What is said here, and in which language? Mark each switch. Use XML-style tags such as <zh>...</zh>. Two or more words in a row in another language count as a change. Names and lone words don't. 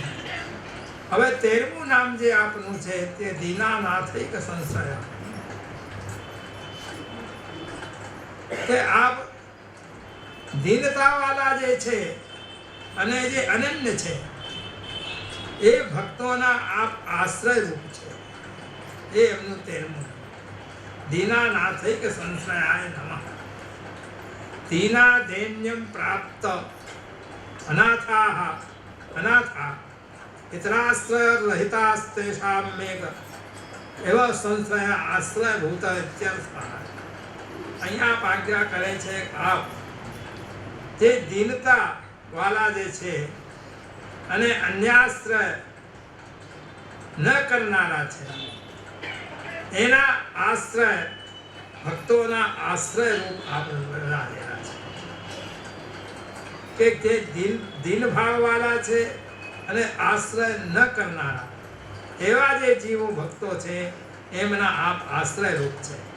<gu>હવે 13મું નામ જે આપનું છે તે દીનાનાથૈક સંશય, કે આપ દીનતા વાળા જે છે અને જે અનન્ય છે એ ભક્તોના આપ આશ્રય રૂપ છે. એ એમનું 13મું.</gu> <sa>दीनानाथैक संश्रयाय नमः। दीनाधेन्यं प्राप्त अनाथा इतराश्रयरहितास्तेषां मेघ एव संश्रय आश्रयभूत इत्यर्थः।</sa> <gu>અહીંયા આજ્ઞા કરે છે આપ જે દીનતા વાલા જે છે અને અન્યાશ્રય ન કરનારા છે એના આશ્રય ભક્તોના આશ્રય રૂપ આપણે બનાવેલા છે કે જે દીન ભાવવાળા છે અને આશ્રય ન કરનારા એવા જે જીવો ભક્તો છે એમના આપ આશ્રય રૂપ છે।</gu>